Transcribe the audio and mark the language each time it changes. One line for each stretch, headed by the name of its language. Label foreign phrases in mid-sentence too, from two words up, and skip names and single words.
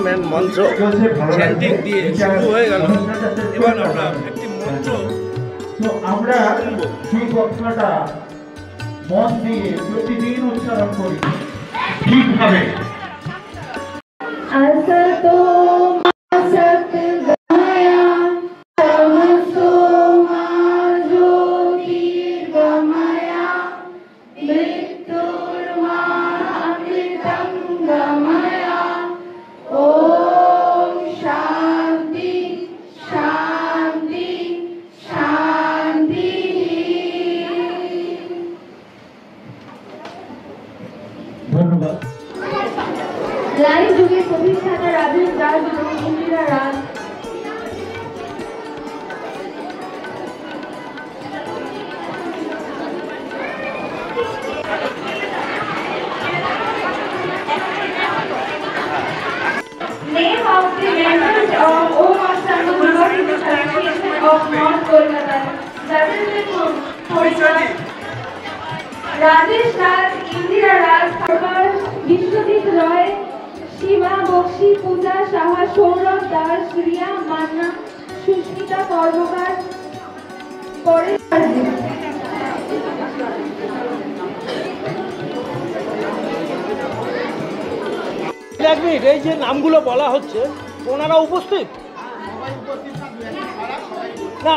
Bangla: মন্ত্র চ্যান্টিং দিয়ে শুরু হয়ে গেল। এবার আমরা একটি মন্ত্র তো আমরা সেই কথাটা মন দিয়ে প্রতিদিন উচ্চারণ করি ঠিকভাবে।
Sanskrit: असतो मा सद्गमया तमसो मा ज्योतिर्गमया मृत्युर्मा अमृतं गमया। ॐ शान्ति शान्ति शान्ति।
Bangla: ধন্যবাদ। লাইভ যুগের প্রতিষ্ঠাতা রাজেশ দাস এবং ইন্দিরা রাজ
English: Name of the members of Om Ashtanga Yoga Association of North Kolkata. Representing Kolkata, Rajesh Raj, Indira Raj, Prakash, Vishwajit Roy, Shiva Bokshi, Pooja Saha, Saurabh Das, Riya Manna, Sushmita Kormakar,
Bangla: Kore এক মিনিট, এই যে নামগুলো বলা হচ্ছে ওনারা উপস্থিত না?